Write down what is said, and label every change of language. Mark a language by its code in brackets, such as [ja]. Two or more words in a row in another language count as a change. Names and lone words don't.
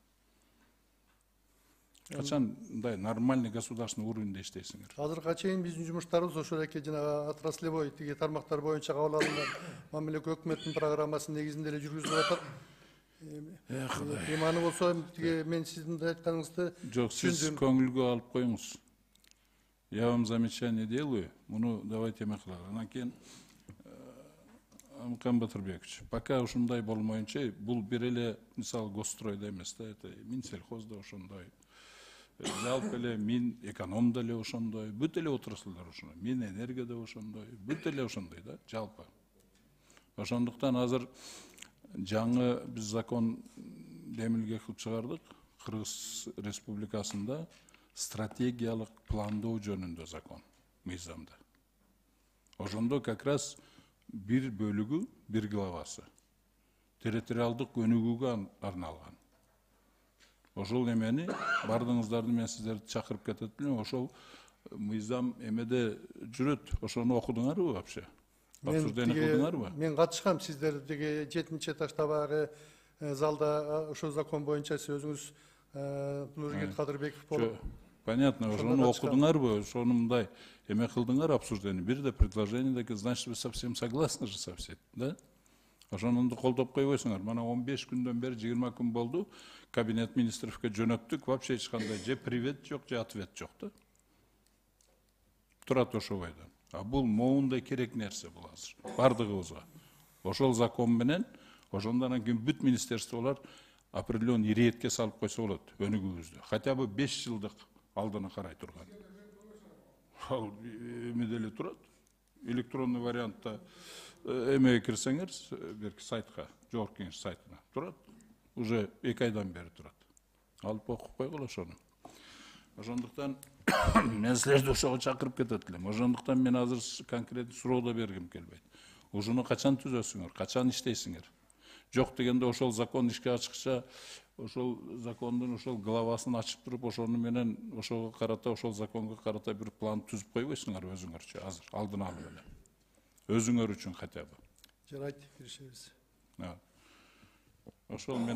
[ky] Качан мындай [ru] нормальный государственный [ky] уровеньде иштейсиңер? Азыркыга чейин биздин жумуштарыбыз ошол эки жана отраслевой тиги тармактар боюнча кабыл алынган мамлекеттик өкмөттүн программасы негизинде эле жүргүзүлүп атат. Эми аны болсо тиги мен сиздин айтканыңызды Жок, сиз көңүлгө алып коюңуз. [ru] Я вам замечание делаю, [ky] муну давайте эме кылалы. Анан кийин Амкан Батырбекович, пока ушундай болмоюнча, бул бир эле мисалы госстройдо эмес да, это Минсельхозда ошондой. Жалпы эле Мин экономда эле ошондой, бүт эле отраслдар ошондой, Мин энергияда ошондой, бүт эле ошондой да, жалпы. Ошондуктан азыр жаңы биз закон демилге кылып чыгардык, Кыргыз Республикасында стратегиялык пландоо жөнүндө закон, мыйзамда. Ошондо как раз бир бөлүгү, бир главасы территориалдык өнүгүүгө арналган. Ошол эмени бардыгыңыздарды мен сиздерди чакырып кетет элем, ошол мыйзам эмеде жүрөт. Ошону окудуңарбы вообще? Обсуждение кылдыңарбы? Мен катышкам, сиздер тиги 7-этаждагы залда ошол закон боюнча сиз өзүңүз Нуржигит Кадырбеков болуп. Понятно, ошону окудуңарбы? Ошону мындай эме кылдыңар обсуждение. Бир да предложение деги, [ru] значит, вы совсем согласны же со всем, да? [ky] Ошонунду колдоп койбойсуңар. Мана 15 күндөн бери 20 күн болду. Кабинет министровге жөнөттүк, вообще эч кандай же привет жок, же ответ жок да. Турат ошобойдон. А бул моундай керек нерсе бул азыр. Бардыгыбызга. Ошол закон менен, ошондон кийин бүт министерстволор определенный иретке салып койсо болот өнүгүүбүздү. [ru] Хотя бы [ky] 5 жылдык алдына карай турган. Ал эме деле турат. электронный вариантта эмеге кирсеңер, берки сайтка, жогорку кеңеш сайтына турат. Уже 2 айдан бери турат. Алып окуп койгула ошону. Ошондуктан мен силерди ошого чакырып кетет элем. Ошондуктан мен азыр конкрет суроо да бергим келбейт. Ушуну качан түзөсүңөр, качан иштейсиңер? Жок дегенде ошол закон ишке ачыкча, ошол закондун ошол главасын ачып туруп, ошону менен ошого карата, ошол законго карата бир план түзүп койбойсуңар өзүңөрчү азыр, алдын алып эле. Өзүңөр үчүн [ru] хотя бы. [ky] Жарайт, киришебиз. Ошол мен